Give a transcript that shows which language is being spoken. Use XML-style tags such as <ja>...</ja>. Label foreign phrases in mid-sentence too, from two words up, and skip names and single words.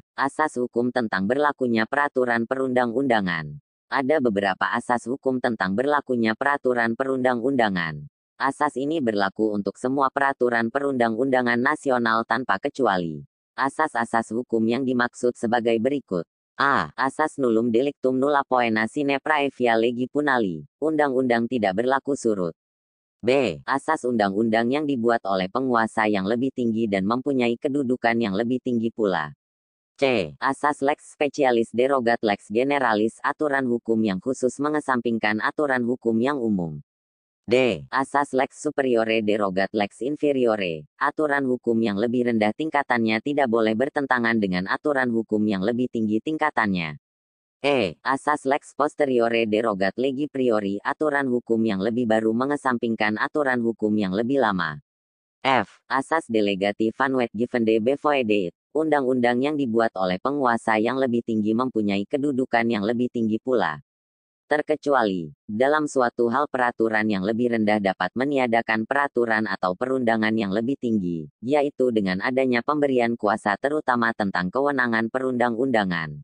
<id>Asas hukum tentang berlakunya peraturan perundang-undangan. Ada beberapa asas hukum tentang berlakunya peraturan perundang-undangan. Asas ini berlaku untuk semua peraturan perundang-undangan nasional tanpa kecuali. Asas-asas hukum yang dimaksud sebagai berikut. A. Asas</id> <la>nullum delictum nulla poena sine praevia legi punali.</la> <id>Undang-undang tidak berlaku surut. B. Asas undang-undang yang dibuat oleh penguasa yang lebih tinggi dan mempunyai kedudukan yang lebih tinggi pula. C. Asas</id> <la>lex specialis derogat lex generalis,</la> <id>aturan hukum yang khusus mengesampingkan aturan hukum yang umum. D. Asas</id> <la>lex superiore derogat lex inferiore,</la> <id>aturan hukum yang lebih rendah tingkatannya tidak boleh bertentangan dengan aturan hukum yang lebih tinggi tingkatannya. E. Asas</id> <la>lex posteriore derogat legi priori,</la> <id>aturan hukum yang lebih baru mengesampingkan aturan hukum yang lebih lama. F. Asas</id> <nl>delegati vanwetgevende bevoegdheid,</nl> <id>undang-undang yang dibuat oleh penguasa yang lebih tinggi mempunyai kedudukan yang lebih tinggi pula. Terkecuali, dalam suatu hal peraturan yang lebih rendah dapat meniadakan peraturan atau perundangan yang lebih tinggi, yaitu dengan adanya pemberian kuasa terutama tentang kewenangan perundang-undangan.</id>